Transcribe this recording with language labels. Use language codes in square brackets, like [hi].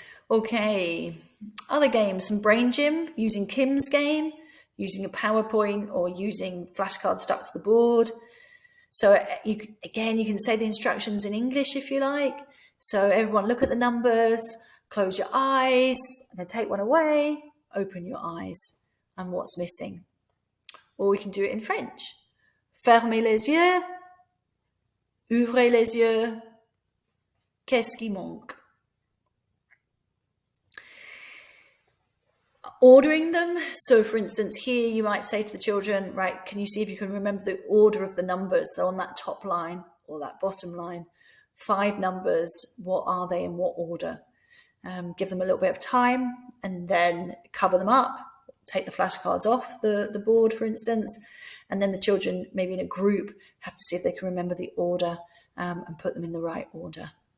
[en] Okay, other games, some brain gym, using Kim's game, using a PowerPoint, or using flashcards stuck to the board. So you can say the instructions in English if you like. So everyone look at the numbers, close your eyes, and then take one away, open your eyes, and what's missing. Or we can do it in French. [fr] Fermez les yeux, ouvrez les yeux, qu'est-ce qui manque? [en] Ordering them. So for instance, here you might say to the children, right, can you see if you can remember the order of the numbers? So on that top line or that bottom line, 5 numbers, what are they in what order? Give them a little bit of time and then cover them up, take the flashcards off the board, for instance, and then the children, maybe in a group, have to see if they can remember the order and put them in the right order.